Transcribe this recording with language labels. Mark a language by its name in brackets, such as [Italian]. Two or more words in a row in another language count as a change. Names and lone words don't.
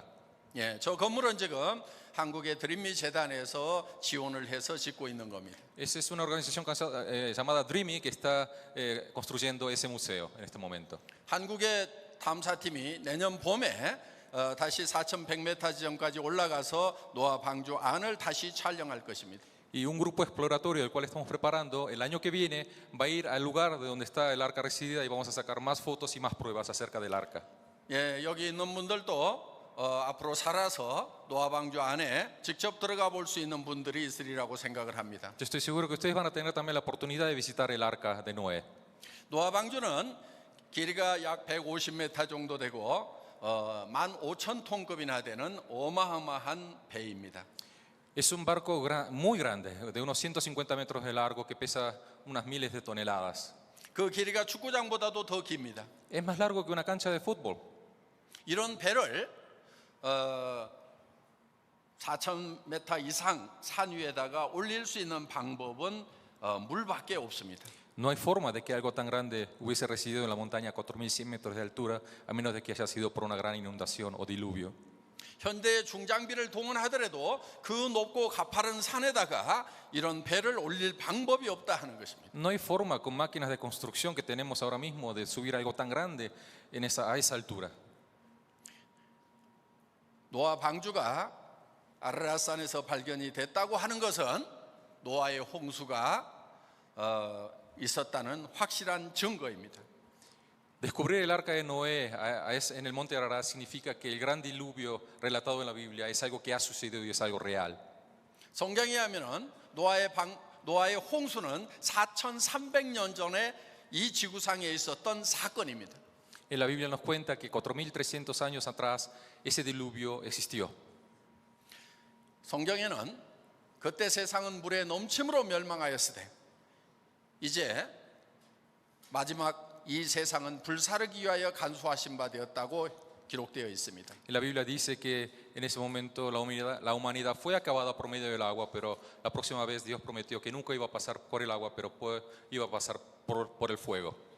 [Korean] 예, 저 건물은 지금 한국의 드림미 재단에서 지원을 해서 짓고 있는 겁니다. [Spanish] Esa es una organización llamada Dreamy que está construyendo ese museo en este momento. [Korean] 한국의 탐사팀이 내년 봄에 다시 4,100m 지점까지 올라가서 노아 방주 안을 다시 촬영할 것입니다. [Spanish] Y un grupo exploratorio del cual estamos preparando el año que viene va a ir al lugar de donde está el arca residida y vamos a sacar más fotos y más pruebas acerca del arca. [Korean] 예, 여기 있는 분들도 앞으로 살아서 노아 방주 안에 직접 들어가 볼 수 있는 분들이 있으리라고 생각을 합니다. [Spanish] Yo estoy seguro que ustedes van a tener también la oportunidad de visitar el arca de Noé. [Korean] 노아 방주는 길이가 약 150m 정도 되고 15,000톤급이나 되는 어마어마한 배입니다. [Spanish] Es un barco muy grande, de unos 150 metros de largo que pesa unas miles de toneladas. [Korean] 그 길이가 축구장보다도 더 깁니다. [Spanish] Es más largo que una cancha de fútbol. [Korean] 이런 배를 4,000m 이상 산 위에다가 올릴 수 있는 방법은 물밖에 없습니다. [Spanish] No hay forma de que algo tan grande hubiese residido en la montaña a 4.100 metros de altura a menos de que haya sido por una gran inundación o diluvio. [Korean] 현대의 중장비를 동원하더라도 그 높고 가파른 산에다가 이런 배를 올릴 방법이 없다 하는 것입니다. [Spanish] No hay forma con máquinas de construcción que tenemos ahora mismo de subir algo tan grande a esa altura. [Korean] 노아 방주가 아라라산에서 발견이 됐다고 하는 것은 노아의 홍수가 있었다는 확실한 증거입니다. [Spanish] Descubrir el arca de Noé en el monte Ararat significa que el gran diluvio relatado en la Biblia es algo que ha sucedido y es algo real. [Korean] 성경에 하면은 노아의 홍수는 4,300년 전에 이 지구상에 있었던 사건입니다. [Spanish] En la Biblia nos cuenta que 4.300 años atrás ese diluvio existió. [Korean] 성경에는 그때 세상은 물의 넘침으로 멸망하였을 때 이제 마지막 이 세상은 불사르기 위하여 간수하신 바 되었다고 기록되어 있습니다. [Spanish] En la Biblia dice que en ese momento la humanidad fue acabada por medio del agua, pero la próxima vez Dios prometió que nunca iba a pasar por el agua, pero iba a pasar por el fuego.